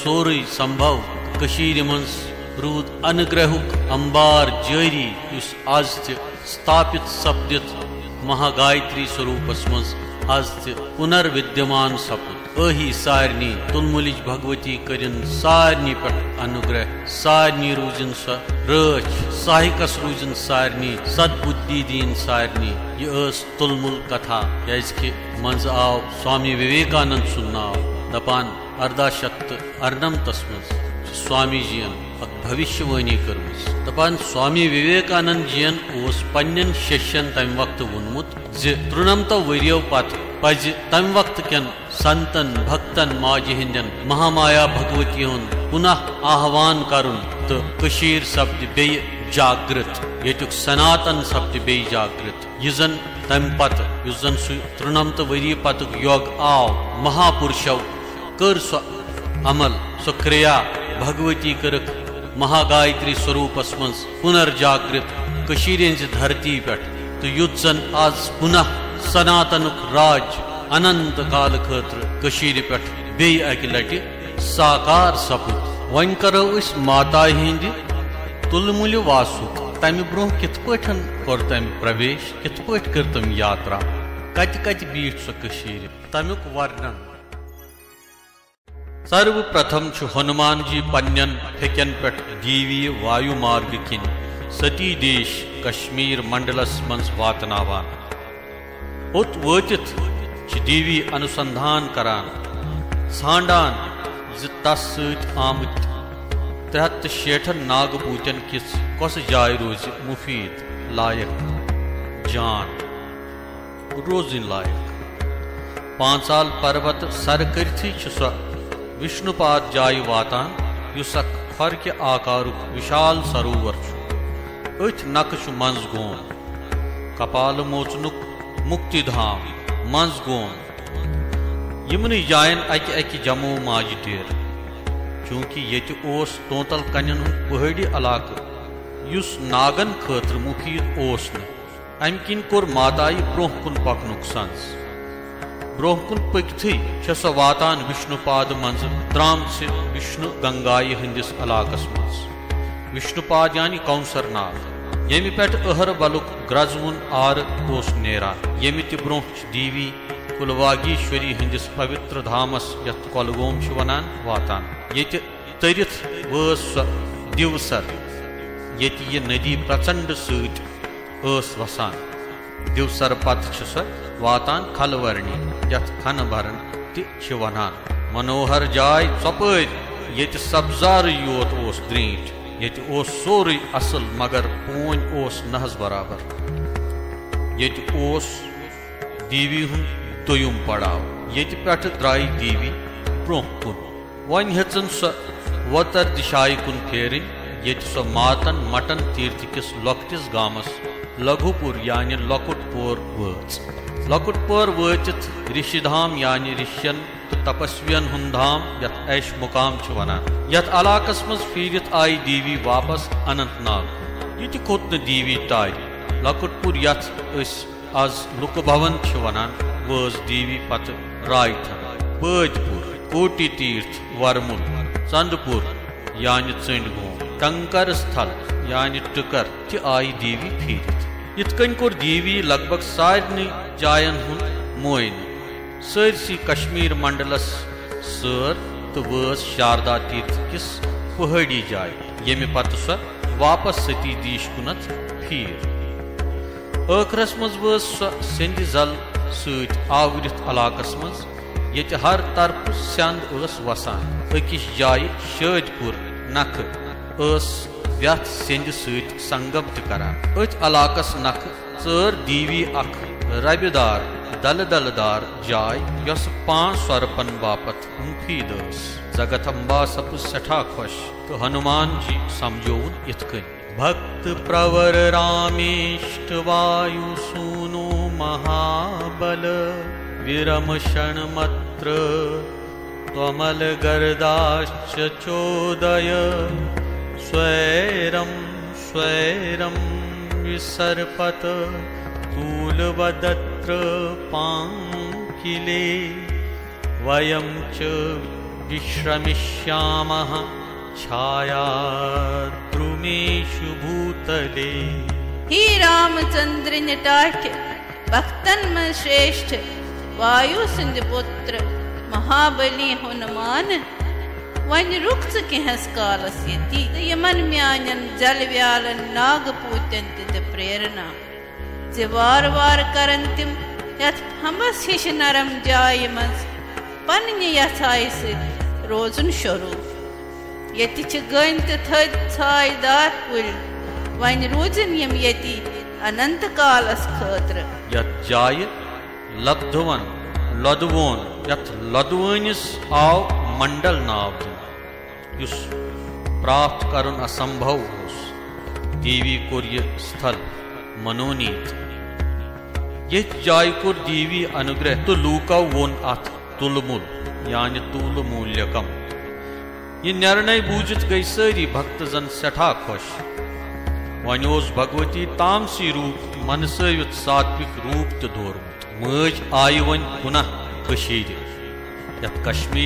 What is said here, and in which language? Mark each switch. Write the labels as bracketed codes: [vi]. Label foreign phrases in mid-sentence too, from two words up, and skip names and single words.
[ks] सोरे संभव कशीर मन रूद अनुग्रहुक अंबार जारी युस आज स्थापित सपदित महागायत्री स्वरूपस मज आज पुनर्विद्यमान सपुद अही सारनी तुलमुलिज भगवती करिन सारनी पे अनुग्रह सारनी रूजन स रच साहिकस रूजन सारनी सद्बुद्धि दीन सारनी यह तुलमुल कथा क्या मज आव स्वामी विवेकानंद सुन नाव दपान 1848 मज स्वामी जीन भविष्यवाणी कर्मस दपान स्वामी विवेकानंद जीन पन्न शिष्यन तम वक्त वोनमुत ज वरियो पत पज तम वक्त कन संतन भक्तन माज हिंदन महामाया भगवती हुंद पुनः आह्वान करुन तो कशीर सप्द बे जागृत येतुक सनातन सप्द बे जागृत यन तम पत युजन सु 93 वरी पतुक योग आव महापुरुषो कर स्व अमल सो क्रिया भगवती करक महागायत्री स्वरूपस मज पुनर्जागृत कशीर धरती पे तो युद्धन आज पुनः सनातनुक राज अनंत काल खतर कशीर पे बे अकि लटि साकार सपुद वन करो इस माता हिंद तुलमुल वासुक तमि ब्रोह कित पठन कर तम प्रवेश कित पठ कर तम यात्रा कत कत बीठ सो कशीर तमुक वर्णन सर्वप्रथम हनुमान जी पन्न फेकन पे दीवी वायु मार्ग किन सती देश कश्मीर मंडलस मज वातनावान उत वतित दीवी अनुसंधान करान छांडान तस आमत 360 नागपूतन किस कस जाय रोज मुफीद लायक जान रोजन लायक 5 साल पर्वत सर करथी सो विष्णुपाद जाय वातान युस खर के आकारुक विशाल सरोवर अथ नकश मंज गोन कपाल मोचनुक मुक्तिधाम मंज गोन यमन जायन अकि जम्मू माज डेर चूंकि ये तोतल कन पहाड़ी इलाक युस नागन खतर मुफीद अम किन कोर माताई ब्रोह कुन पकनुक संस ब्रोह कुन पकथी सो वातान विष्णुपाद मज द्राम से विष्णु गंगाई हंदिस इलाकस मज विष्णुपाद यानी कौंसर नाग यमि पे अहर बलुक ग्रजवुन आर नेरान यमि ब्रोह दीवी पुलवागीश्वरी हंदिस पवित्र धामस यथ कोलगोम वनान वातान ये तरिथ वस सो दिवसर ये नदी प्रचंड सत वसान दिवसर पत सो वातान खलवर्णी यथ खन भरन तनान मनोहर जाय चपर ये सब्जार योत द्रीट ये सोरे असल मगर पून नहस बराबर ये दीवी हुन दोयुम पड़ाव ये पे द्राय दीवी ब्रोह कुन वन हेचन सो वतर दिशाई कुन फेरन ये सो मातन मटन तीर्थ किस लॉकटिस गामस लघुपुर यानी लकुटपुर वच लकुटपुर वचित ऋषिधाम यानी ऋषियन तो तपस्वियन हुंधाम यथ ऐश मुकाम वनान यथ इलाकस मज फीरित आई दीवी वापस अनंतनाग ये खोत न दीवी ताय लकुटपुर यथ आज लुक भवन वनान वज दीवी पत रायथन बदपुर कोटि तीर्थ वर्मुल चंदपुर यानी चंडगोम कंकर स्थल यानी टकर आई दीवी फीरित इतकन कोर दीवी लगभग सारे जायन हुन मोयन सरसी कश्मीर मंडलस सर तो वस शारदा तीर्थ किस पहाड़ी जाय यमि पत सो वापस सती दीश कुनत फीर ٲखरस मज वस सो सिंध जल सत आवरित इलाकस मज ये हर तरफ सेंद वसान अकिस जाय शादपुर नख व्यथ सिंध सत संगम करान अथ इलाकस नख चर दीवी अख रबदार दल दलदार जाय यस 5 स्वरपन बापत मुफीद जगदम्बा सपुज सठा खुश तो हनुमान जी समझोन इतकन [sa] भक्त प्रवर रामेष्ट वायु सूनो महाबल विरम क्षणमत्र त्वमल गर्दाश्च चोदय स्वैरम स्वैरम विसर्पत तूलवदत्र पांकिले वयं च विश्रमिष्यामः छायाद्रुमेषु भूतले। [ks] ही रामचंद्र नटाठ भक्तन में श्रेष्ठ वायु सिंध पुत्र महाबली हनुमान वन रुक कैहस कालस ये यमन म्यान जल व्यालन नागपूतन प्रेरणा जे वार वार करन तिम यथ हमस हिश नरम जाय मज पन्न यथाय रोजन शुरू यति गन तो थद छाय दार कुल वन रोजन यम यति अनंत कालस खतर यथ जाय लब्धवन लदवोन यथ लदवनिस आव मंडल नाव युस प्राप्त करुन असंभव देवी कोर ये स्थल मनोनीत ये जाय कोर देवी अनुग्रह तो लूका वोन अथ तुलमुल यानी तुल मूल्यकम ये निर्णय बूझित गई सारी भक्त जन सठा खुश वनोस भगवती तामसी रूप मनसवित सात्विक रूप तो दोरमुत मज आय वन पुनः कशीर यथ कश्मीर